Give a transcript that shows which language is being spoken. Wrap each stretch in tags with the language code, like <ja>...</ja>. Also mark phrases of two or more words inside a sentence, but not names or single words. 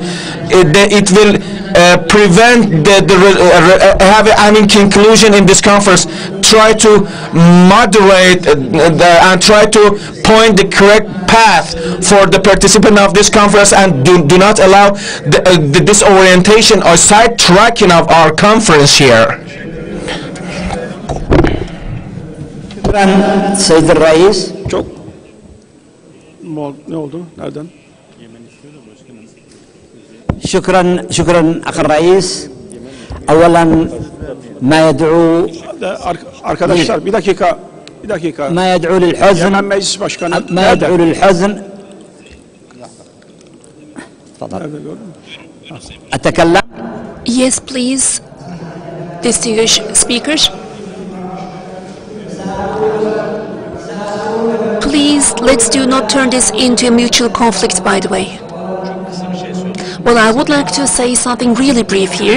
<en>It will prevent having conclusion in this conference. Try to moderate and try to point the correct path for the participant of this conference, and do not allow the disorientation or sidetracking of our conference here.</en> <tr>Sayın Reis. Çok ne oldu? Nereden?</tr> <ar>شكرا أخ الرئيس. أولا ما يدعو</ar> <tr>arkadaşlar bir dakika</tr> <ar>ما يدعو للحزن</ar> <tr>Yemen Meclis Başkanı</tr> <ar>ما يدعو للحزن. تفضل. أتكلم.</ar> <en>Yes, please, distinguished speakers. Please, let's do not turn this into a mutual conflict, by the way. Well, I would like to say something really brief here.</en>